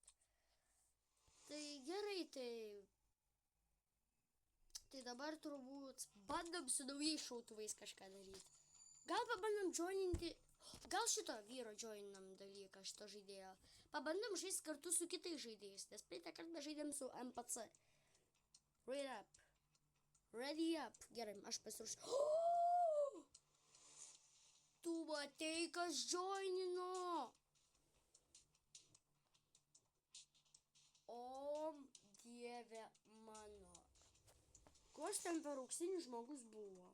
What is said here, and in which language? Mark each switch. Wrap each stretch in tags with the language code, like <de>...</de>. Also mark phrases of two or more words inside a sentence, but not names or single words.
<lt>Tai gerai, tai dabar turbūt bandom su naujais šautuvais kažką daryti. Gal pabandom joininti, gal šito vyro joinam dalyką, šito žaidėjo. Pabandom žaisti kartu su kitais žaidėjais, nes praeitą kartą žaidėm su NPC.</lt> <en>Ready up.</en> <lt>Gerai, aš pasiruošiu. Oh! Tu matei, kas joinino. O dieve mano. Koks ten per auksinis žmogus buvo?</lt>